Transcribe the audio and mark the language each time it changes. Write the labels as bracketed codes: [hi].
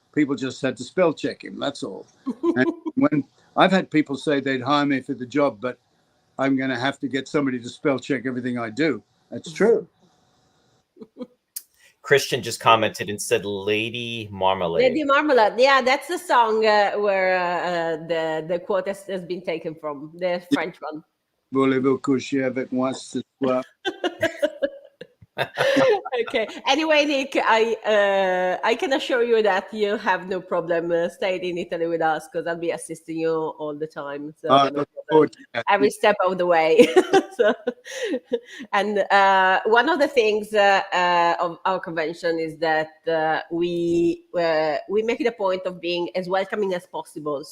[en] People just had to spell check him. That's all. And when I've had people say they'd hire me for the job, but I'm going to have to get somebody to spell check everything I do. That's true. Christian just commented and said Lady Marmalade. Lady Marmalade. Yeah, that's the song where the quote has been taken from, the French one. [fr] Voulez-vous coucher avec moi ce soir? [en] Okay. Anyway, Nick, I can assure you that you have no problem staying in Italy with us, because I'll be assisting you all the time. So no problem. Every step of the way. So, and one of the things of our convention is that we make it a point of being as welcoming as possible.